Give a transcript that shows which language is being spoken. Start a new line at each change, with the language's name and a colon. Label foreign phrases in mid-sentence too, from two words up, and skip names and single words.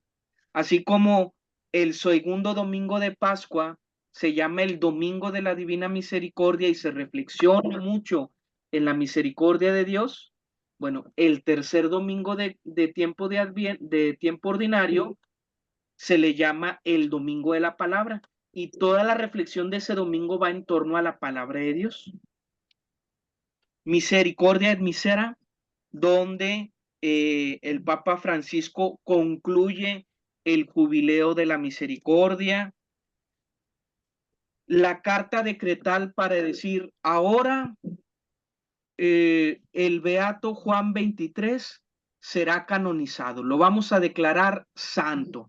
Spanish: Así como el segundo domingo de Pascua se llama el Domingo de la Divina Misericordia y se reflexiona mucho en la misericordia de Dios. Bueno, el tercer domingo de tiempo ordinario se le llama el Domingo de la Palabra y toda la reflexión de ese domingo va en torno a la palabra de Dios. Misericordia et Misera, donde el Papa Francisco concluye el jubileo de la misericordia. La carta decretal para decir, ahora el beato Juan 23 será canonizado, lo vamos a declarar santo.